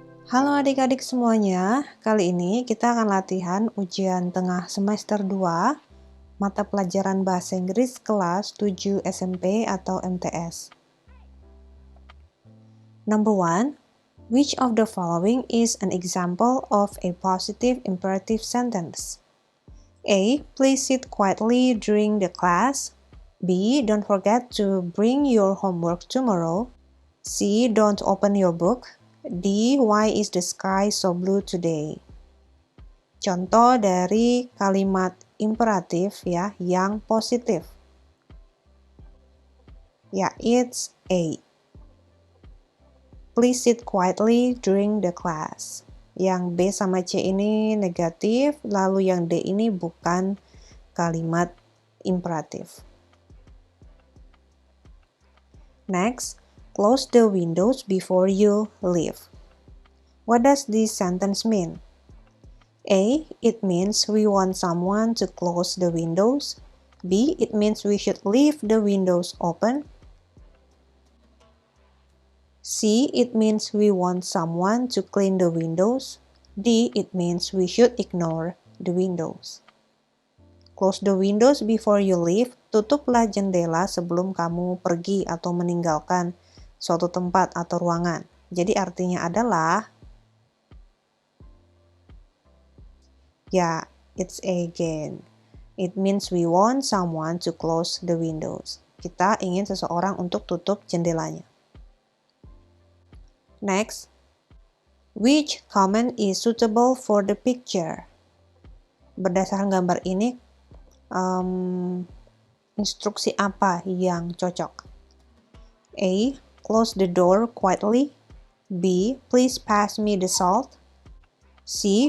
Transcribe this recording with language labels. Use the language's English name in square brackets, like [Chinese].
[Indonesian] Halo adik-adik semuanya, kali ini kita akan latihan ujian tengah semester 2, mata pelajaran Bahasa Inggris kelas 7 SMP atau MTS. [English] Number 1, which of the following is an example of a positive imperative sentence? A. Please sit quietly during the class. B. Don't forget to bring your homework tomorrow. C. Don't open your book. D. Why is the sky so blue today? [Indonesian] Contoh dari kalimat imperatif ya yang positif. [English] Ya, it's A. Please sit quietly during the class. [Indonesian] Yang B sama C ini negatif, lalu yang D ini bukan kalimat imperatif. [English] Next, close the windows before you leave. What does this sentence mean? A. It means we want someone to close the windows. B. It means we should leave the windows open. C. It means we want someone to clean the windows. D. It means we should ignore the windows. Close the windows before you leave. [Indonesian] Tutuplah jendela sebelum kamu pergi atau meninggalkan suatu tempat atau ruangan. Jadi artinya adalah ya, [English] it's again. It means we want someone to close the windows. [Indonesian] Kita ingin seseorang untuk tutup jendelanya. [English] Next, which comment is suitable for the picture? [Indonesian] Berdasarkan gambar ini, instruksi apa yang cocok? A. [English] Close the door quietly. B. Please pass me the salt. C.